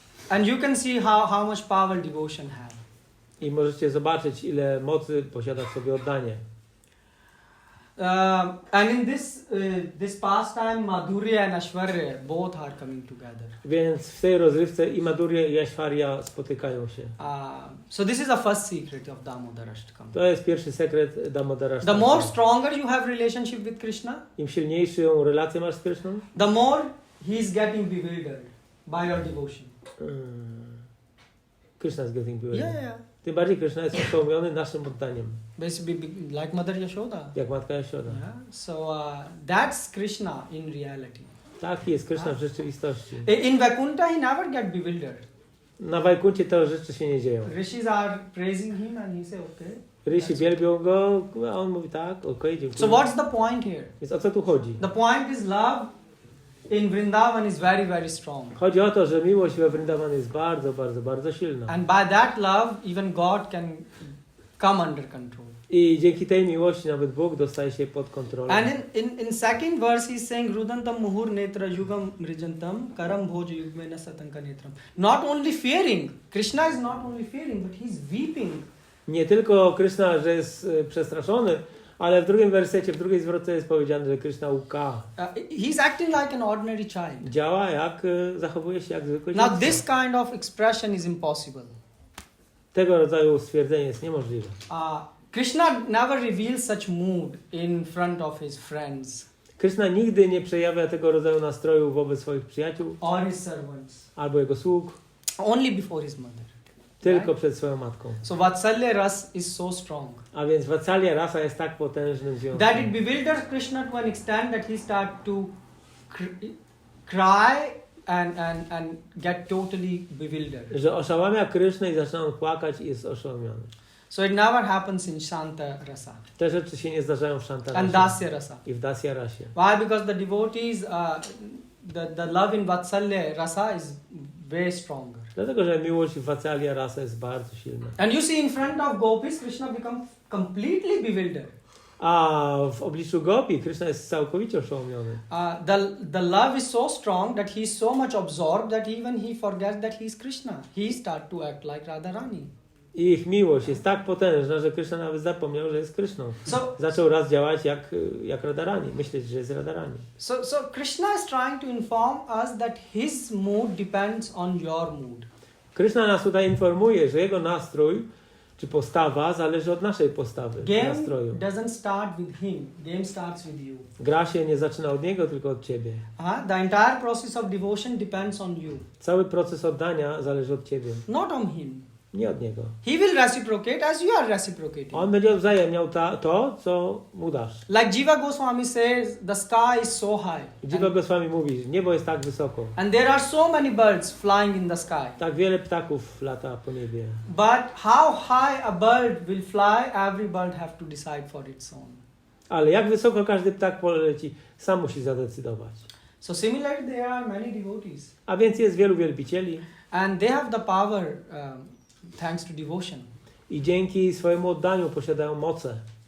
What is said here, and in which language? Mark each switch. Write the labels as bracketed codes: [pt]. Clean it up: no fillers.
[en] And you can see how much power devotion has. [pl] I możecie zobaczyć, ile mocy posiada w sobie oddanie. [en] And in this pastime, Madhurya and Aishwarya both are coming together. [pl] Więc w tej rozrywce i Madhurya i Aishwarya spotykają się. [en] So this is the first secret of Damodar Ashtakam. [pl] To jest pierwszy sekret Damodara. [en] The more stronger you have relationship with Krishna, [pl] Im silniejszą relację masz z Kryszną, [en] the more he is getting bewildered by your devotion. Krishna is getting bewildered. Yeah. [pl] Tym bardziej Kryszna jest oszołomiony naszym oddaniem. [en] Basically, like Mother Yashoda. [pl] Jak matka Jashoda. [en] Yeah. So that's Krishna in reality. [pl] Taki jest Kryszna w rzeczywistości. [en] In Vaikuntha, he never get bewildered. [pl] Na Wajkuncie te rzeczy się nie dzieją. [en] Rishis are praising him and he say, okay. [pl] Rysi wielbią go, a on mówi tak, okej, dziękuję. [en] So what's the point here? [pl] Więc o co tu chodzi? [en] The point is love in Vrindavan is very, very strong. [pl] Chodzi o to, że miłość we Vrindavan jest bardzo, bardzo, bardzo silna. [en] And by that love, even God can come under control. [pl] I dzięki tej miłości nawet Bóg dostaje się pod kontrolę. [en] And in second verse, he's saying, [sa] Rudantam muhur netra yugam mrijantam karam bhoja yugmena satanka netram. [en] Not only fearing, Krishna is not only fearing, but he's weeping. [pl] Nie tylko Kryszna, że jest przestraszony, Ale w drugim wersecie, w drugiej zwrotce jest powiedziane, że Krishna łka. [en] He's acting like an ordinary child. [pl] Działa jak, zachowuje się jak zwykły [en] Now [pl] dziecko. [en] this kind of expression is impossible. [pl] Tego rodzaju stwierdzenie jest niemożliwe. [en] Krishna never reveals such mood in front of his friends [pl] Krishna nigdy nie przejawia tego rodzaju nastroju wobec swoich przyjaciół [en] or his servants. [pl] albo jego sług, [en] Only before his mother. [pl] tylko przed swoją matką. [en] So Vatsalya ras is so strong [pl] A więc Vatsalya rasa jest tak potężnym [en] that it [pl] związkiem, [en] bewilders Krishna to an extent that he starts to cry and get totally bewildered. [pl] że oszałamia Krysznę i zaczyna on płakać i jest oszołomiony. [en] So it never happens in Shanta rasa [pl] Te rzeczy się nie zdarzają w [en] and [pl] Shantarasie [en] Dasya rasa. [pl] i w Dasya rasie. [en] Why? Because the devotees, the love in Vatsalya rasa is way stronger. [pl] Dlatego, że miłość w Vatsalya rasa jest bardzo silna. [en] And you see in front of gopis, Krishna becomes completely bewildered. [pl] A w obliczu Gopi Krishna jest całkowicie oszołomiony. [en] The love is so strong that he is so much absorbed that even he forgets that he is Krishna. He starts to act like Radharani. [pl] I ich miłość jest tak potężna, że Krishna nawet zapomniał, że jest Kryszną. [en] So, [pl] Zaczął raz działać jak Radharani, myśleć, że jest Radharani. [en] so Krishna is trying to inform us that his mood depends on your mood. [pl] Krishna nas tutaj informuje, że jego nastrój czy postawa zależy od naszej postawy, [en] Game [pl] nastroju. [en] doesn't start with him. Game starts with you. [pl] Gra się nie zaczyna od niego, tylko od ciebie. [en] The entire process of devotion depends on you, [pl] Cały proces oddania zależy od ciebie, [en] not on him. [pl] nie od niego. [en] He will reciprocate as you are reciprocating. [pl] On będzie odwzajemniał to, co mu dasz. [en] Like Jiva Goswami says, the sky is so high. [pl] Dziwo Goswami mówi, że niebo jest tak wysoko. [en] And there are so many birds flying in the sky. [pl] Tak wiele ptaków lata po niebie. [en] But how high a bird will fly, every bird have to decide for its own. [pl] Ale jak wysoko każdy ptak poleci, sam musi zadecydować. [en] So similarly, there are many devotees. [pl] A więc jest wielu wielbicieli [en] And they have the power thanks to devotion. [pl] i dzięki swojemu oddaniu posiadają moce.